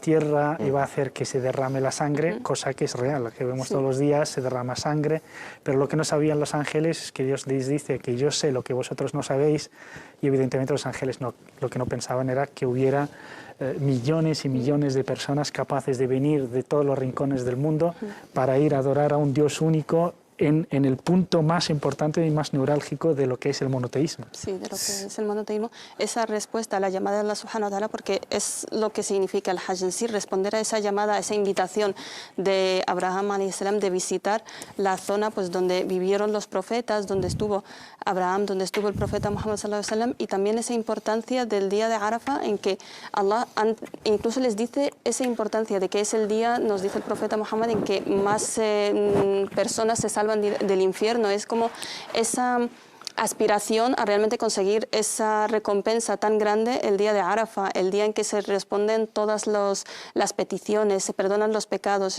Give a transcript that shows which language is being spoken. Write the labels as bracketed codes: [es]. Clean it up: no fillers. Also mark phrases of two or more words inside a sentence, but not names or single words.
[es] tierra y va a hacer que se derrame la sangre, cosa que es real, la que vemos todos los días, se derrama sangre, pero lo que no sabían los ángeles es que Dios les dice que yo sé lo que vosotros no sabéis, y evidentemente los ángeles lo que no pensaban era que hubiera millones y millones de personas capaces de venir de todos los rincones del mundo para ir a adorar a un Dios único en el punto más importante y más neurálgico de lo que es el monoteísmo. Sí, de lo que es el monoteísmo. Esa respuesta a la llamada de [ar] الله سبحانه وتعالى, [es] porque es lo que significa el Hajj en sí, responder a esa llamada, a esa invitación de Abraham [ar] عليه السلام [es] de visitar la zona pues, donde vivieron los profetas, donde estuvo Abraham, donde estuvo el profeta Muhammad [ar] صلى الله عليه وسلم, [es] y también esa importancia del día de Arafah, en que Allah incluso les dice esa importancia de que es el día, nos dice el profeta Muhammad, en que más personas se salvan del infierno. Es como esa aspiración a realmente conseguir esa recompensa tan grande el día de Arafah, el día en que se responden todas las peticiones, se perdonan los pecados.